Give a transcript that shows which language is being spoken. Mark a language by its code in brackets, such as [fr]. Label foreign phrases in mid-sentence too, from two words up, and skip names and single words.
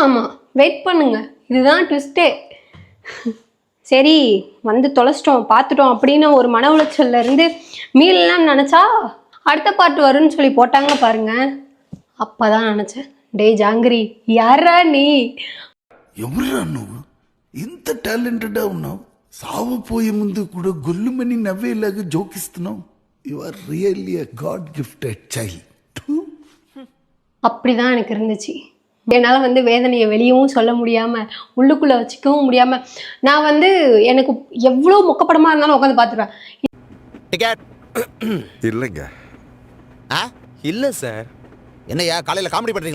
[ta] ஆமாம், வெயிட் பண்ணுங்க, இதுதான் ட்விஸ்டே. சரி வந்து தொலைச்சிட்டோம் பார்த்துட்டோம் அப்படின்னு ஒரு மன உளைச்சல்ல இருந்து மீளலாம் நினச்சா அடுத்த பார்ட் வரும்னு சொல்லி போட்டாங்க பாருங்க. அப்போதான் நினச்சேன், டே ஜாங்கிரி யாரா நீ? [te] ఎవరురా నువ్వు? ఇంత టాలెంటెడ్ ఉన్నావు. సావపోయే ముందు కూడా గొల్లుమని నవ్వేలాగా జోకిస్తున్నావు. [en] You are really a god gifted child. [ta] அப்படிதான் எனக்கு இருந்துச்சு. என்னால் வந்து வேதனையை வெளியவும் சொல்ல முடியாமல் உள்ளுக்குள்ளே வச்சுக்கவும் முடியாமல் நான் வந்து எனக்கு எவ்வளோ மொக்கப்படமாக இருந்தாலும் உட்காந்து பார்த்துருவேன். டிக்கெட் இல்லைங்க. இல்ல சார். என்னையா காலையில காமெடி பண்றீங்களா?